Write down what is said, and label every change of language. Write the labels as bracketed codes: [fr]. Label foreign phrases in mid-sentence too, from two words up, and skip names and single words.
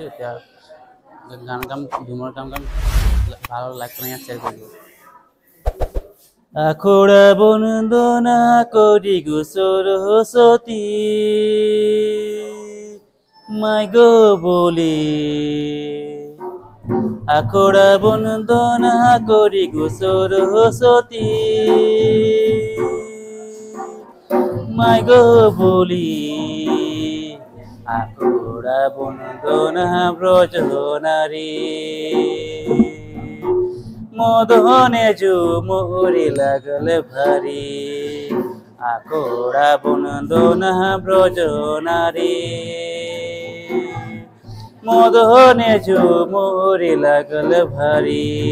[as] এতিয়া গান গাম, ঝুমুৰ গান গাম, ভাল লাইক কৰি শ্বেয়াৰ কৰিব। [sck] আখৰা বন্দনা কৰি গো সৰস্বতী মাই গো বলি, আখৰা বন্দনা কৰি গো সরস্বতী মাই গো বলি, আখরা বন্দনা ব্রজ নারী মদনে ঝুমুরি লাগল ভারী, আখরা বন্দনা ব্রজ নারী মদনে ঝুমুরি লাগল ভারী।